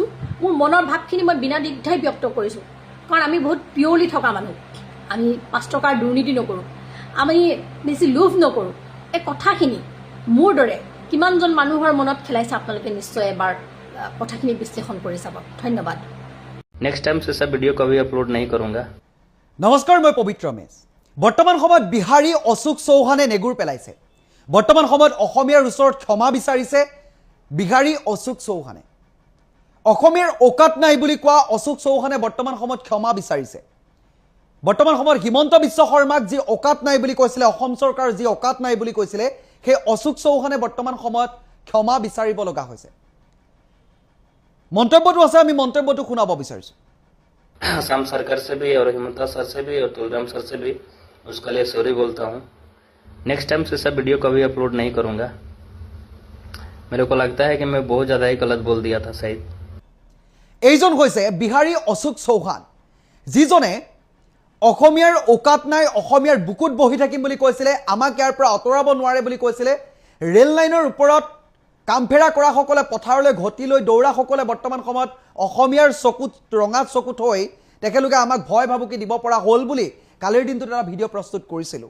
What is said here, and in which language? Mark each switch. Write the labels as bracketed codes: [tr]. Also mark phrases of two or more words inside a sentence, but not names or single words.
[as] মোৰ মনৰ ভাৱখিনি মই বিনা দ্বিধাই ব্যক্ত কৰিছোঁ, কাৰণ আমি বহুত পিয়ৰলি থকা মানুহ। আমি 5 টকাৰ দুৰ্নীতি নকৰোঁ, আমি বেছি লোভ নকৰোঁ। এই কথাখিনি মোৰ দৰে কিমানজন মানুহৰ মনত খেলাইছে আপোনালোকে নিশ্চয় এবাৰ কথাখিনি বিশ্লেষণ কৰি চাব। ধন্যবাদ। [en] next time [hi] से सब वीडियो कभी अपलोड नहीं करूंगा। [as] নমস্কাৰ, মই পবিত্ৰ মেছ। বৰ্তমান সময়ত বিহাৰী অশোক চৌহানে নেগুৰ পেলাইছে। বৰ্তমান সময়ত অসমীয়াৰ ওচৰত ক্ষমা বিচাৰিছে বিহাৰী অশোক চৌহানে। অসমীয়াৰ অকাত নাই বুলি কোৱা অশোক চৌহানে বৰ্তমান সময়ত ক্ষমা বিচাৰিছে। বৰ্তমান সময়ত হিমন্ত বিশ্ব শৰ্মাক যি অকাত নাই বুলি কৈছিলে, অসম চৰকাৰৰ যি অকাত নাই বুলি কৈছিলে, সেই অশোক চৌহানে বৰ্তমান সময়ত ক্ষমা বিচাৰিব লগা হৈছে। মন্তব্যটো আছে, আমি মন্তব্যটো শুনাব বিচাৰিছোঁ। [hi] आसाम सरकार से भी और हिमंता सर से भी और तुलराम सर से भी उसके लिए सॉरी बोलता हूँ। [en] next time [hi] से सब वीडियो कभी अपलोड नहीं करूँगा। मेरे को लगता है कि मैं बहुत ज़्यादा ही गलत बोल दिया था शायद। [as] এইজন হৈছে বিহাৰী অশোক চৌহান, যিজনে অসমীয়াৰ অকাত নাই, অসমীয়াৰ বুকুত বহি থাকিম বুলি কৈছিলে, আমাক ইয়াৰ পৰা আঁতৰাব নোৱাৰে বুলি কৈছিলে। ৰেল লাইনৰ ওপৰত কামফেৰা কৰাসকলে, পথাৰলৈ ঘটি লৈ দৌৰাসকলে বৰ্তমান সময়ত অসমীয়াৰ চকুত ৰঙা চকুত হৈ তেখেতলোকে আমাক ভয় ভাবুকি দিব পৰা হ'ল বুলি কালিৰ দিনটোত এটা ভিডিঅ' প্ৰস্তুত কৰিছিলোঁ।